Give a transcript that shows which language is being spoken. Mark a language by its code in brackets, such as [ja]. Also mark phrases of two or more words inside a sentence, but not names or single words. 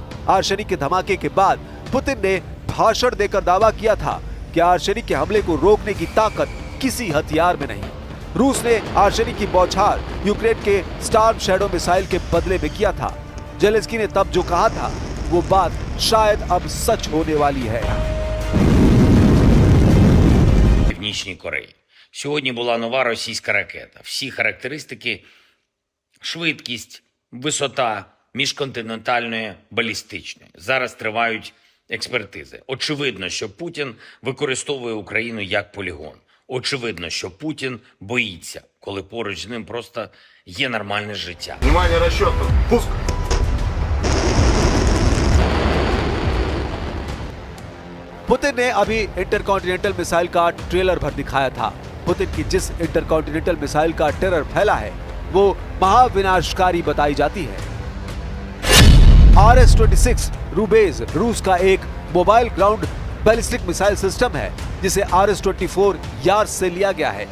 [hi] आर्सेनिक के धमाके के बाद पुतिन ने भाषण देकर दावा किया था कि आर्सेनिक के हमले को रोकने की ताकत किसी हथियार में नहीं। रूस ने आर्सेनिक की बौछार यूक्रेन के स्टार्म शैडो मिसाइल के बदले में किया था। जेलेंस्की ने तब जो कहा था वो बात शायद अब सच होने वाली है। [uk] Північній Кореї. Сьогодні була нова російська ракета. Всі характеристики, швидкість, висота міжконтинентальної балістичної. Зараз тривають експертизи. Очевидно, що Путін використовує Україну як полігон. Очевидно, що Путін боїться, коли поруч з ним просто є нормальне життя. [ru] Внимание, расчет. Пуск. [hi] पुतिन ने अभी [en] intercontinental missile [hi] का ट्रेलर भर दिखाया था। पुतिन की जिस [en] intercontinental missile [hi] का टेरर फैला है वो महाविनाशकारी बताई जाती है। RS-26 रूबेज रूस का एक [en] mobile ground ballistic missile system [hi] है, जिसे RS-24 यार्स से लिया गया है।